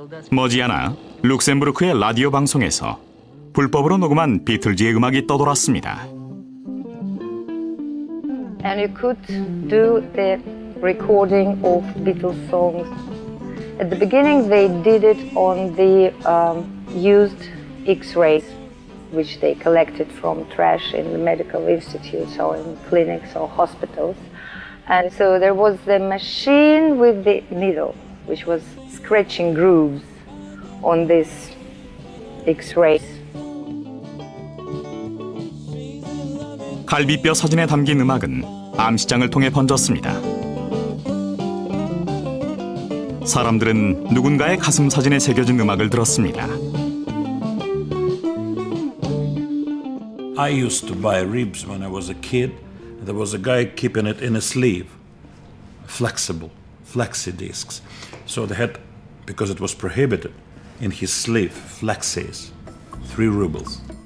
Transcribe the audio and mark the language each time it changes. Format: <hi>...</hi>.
<ko>머지않아 룩셈부르크의 라디오 방송에서 불법으로 녹음한 비틀즈의 음악이 떠돌았습니다.</ko> <en>And you could do the recording of Beatles songs. At the beginning they did it on the used X-rays, which they collected from trash in the medical institutes or in clinics or hospitals. And so there was the machine with the needle, which was scratching grooves on these X-rays.</en> <ko>갈비뼈 사진에 담긴 음악은 암시장을 통해 번졌습니다. 사람들은 누군가의 가슴 사진에 새겨진 음악을 들었습니다.</ko> <en>I used to buy ribs when I was a kid. There was a guy keeping it in a sleeve, flexible, flexi discs. So they had, because it was prohibited, in his sleeve, flexis, 3 rubles.</en>